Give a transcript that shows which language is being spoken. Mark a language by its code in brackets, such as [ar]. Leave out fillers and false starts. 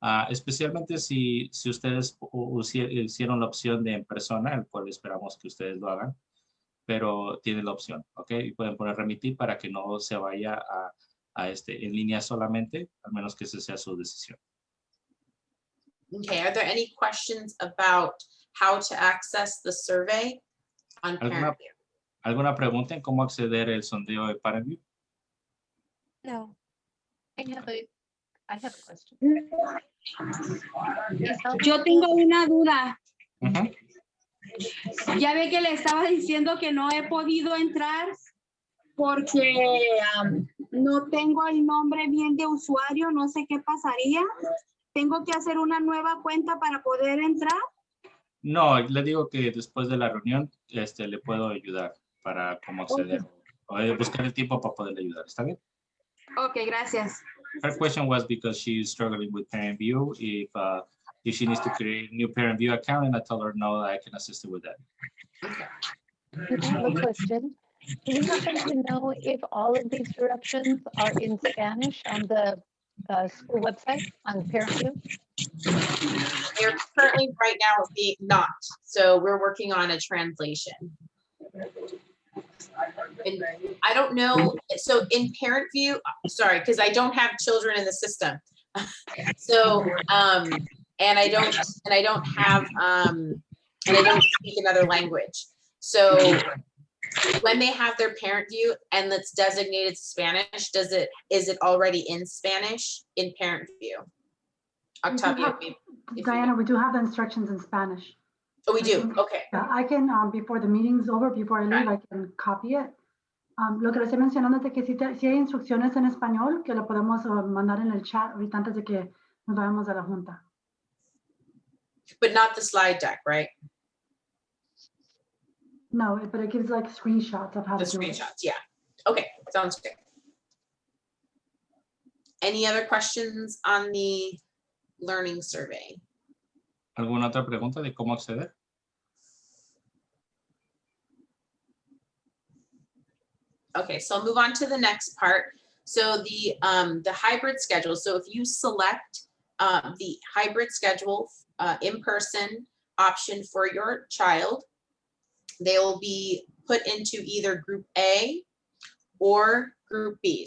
[es] Especialmente si ustedes hicieron la opción de en persona, el cual esperamos que ustedes lo hagan, pero tienen la opción, ¿ok? Y pueden poner remitir para que no se vaya en línea solamente, al menos que esa sea su decisión. [en] Okay, are there any questions about how to access the survey on Parent View? [es] ¿Alguna pregunta en cómo acceder al sondeo de Parent View? No. [en] I have a question. [es] Yo tengo una duda. Ujú. Ya ve que le estaba diciendo que no he podido entrar porque no tengo el nombre bien de usuario, no sé qué pasaría. ¿Tengo que hacer una nueva cuenta para poder entrar? No, le digo que después de la reunión le puedo ayudar para cómo acceder. O buscar el tiempo para poderle ayudar. ¿Está bien? Ok, gracias. [en] Her question was because she's struggling with Parent View. If she needs to create a new Parent View account, and I told her no, I can assist her with that. I have a question. Do we happen to know if all of these directions are in Spanish on the school website on Parent View? They're currently right now being not, so we're working on a translation. And I don't know, so in Parent View, sorry, because I don't have children in the system. So, and I don't have, and I don't speak another language. So when they have their Parent View and it's designated Spanish, is it already in Spanish in Parent View? Octavia, Diana, we do have the instructions in Spanish. Oh, we do, okay. Yeah, I can, before the meeting's over, before I leave, I can copy it. [es] Lo que le estoy mencionando es que si hay instrucciones en español, que lo podemos mandar en el chat ahorita antes de que nos vayamos a la junta. [en] But not the slide deck, right? No, but it gives like screenshots of how The to do it. screenshots, yeah. Okay, sounds good. Any other questions on the learning survey? [es] ¿Alguna otra pregunta de cómo acceder? [en] Okay, so I'll move on to the next part. So the hybrid schedule. So if you select the hybrid schedule in-person option for your child, they'll be put into either group A or group B.